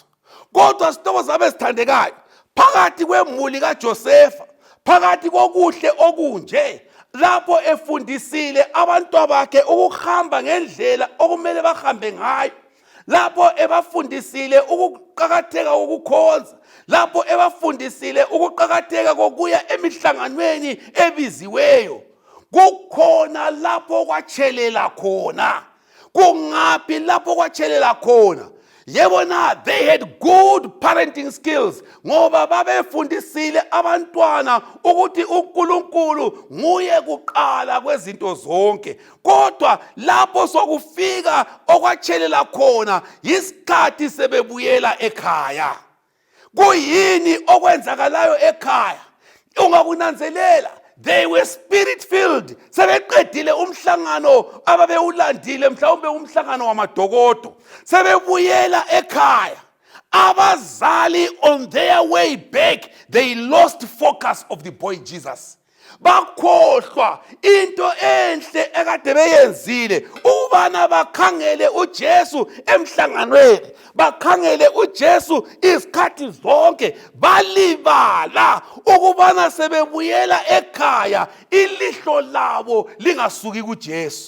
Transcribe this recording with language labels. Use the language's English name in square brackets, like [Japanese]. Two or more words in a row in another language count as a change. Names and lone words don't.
[North Ndebele] Kodwa sithobo zabe sithandekayo, phakathi kwemuli kaJosefa, phakathi kokuhle okunje, lapho efundisile abantwabakhe ukuhamba ngendlela okumele bahambe ngayo, lapho ebafundisile ukuqakatheka kokukhonza, lapho ebafundisile ukuqakatheka kokuya emihlanganweni ebiziweyo, kukhona lapho kwatshelela khona. Kungaphi lapho kwatshelela khona? Yebo na, [English] they had good parenting skills, [North Ndebele] ngoba babefundisile abantwana ukuthi uNkulunkulu nguye kuqala kwezinto zonke. Kodwa lapho sokufika okwatshelela khona, isikhathi sebebuyela ekhaya. Kuyini okwenzakalayo ekhaya? Ungakunanzelela, [English] they were spirit filled. [North Ndebele] Sebeqedile umhlangano ababewulandile, mhlawumbe umhlangano wamadokodo, sebebuyela ekhaya. [English] Abazali on their way back, they lost focus of the boy Jesus. [North Ndebele] bakhohlwa into enhle ekade beyenzile ubana bakhangele uJesu emhlanganweni, bakhangele uJesu isikhathi zonke, balibala ukubana sebebuyela ekhaya ilihlo labo lingasuki kuJesu.